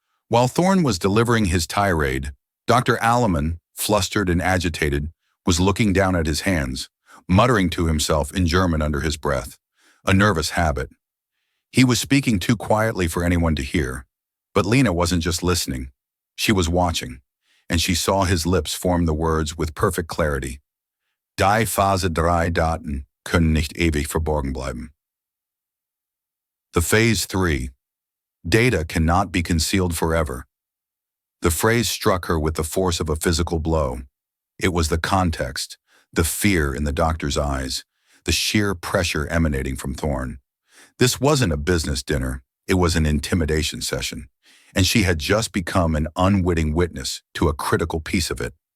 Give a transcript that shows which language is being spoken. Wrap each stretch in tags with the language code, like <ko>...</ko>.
<en>While Thorne was delivering his tirade, Dr. Alleman, flustered and agitated, was looking down at his hands, muttering to himself in German under his breath, a nervous habit. He was speaking too quietly for anyone to hear, but Lena wasn't just listening. She was watching, and she saw his lips form the words with perfect clarity.</en> <de>Die Phase 3 Daten können nicht ewig verborgen bleiben.</de> <en>The Phase 3. Data cannot be concealed forever. The phrase struck her with the force of a physical blow. It was the context, the fear in the doctor's eyes, the sheer pressure emanating from Thorne. This wasn't a business dinner, it was an intimidation session, and she had just become an unwitting witness to a critical piece of it.</en>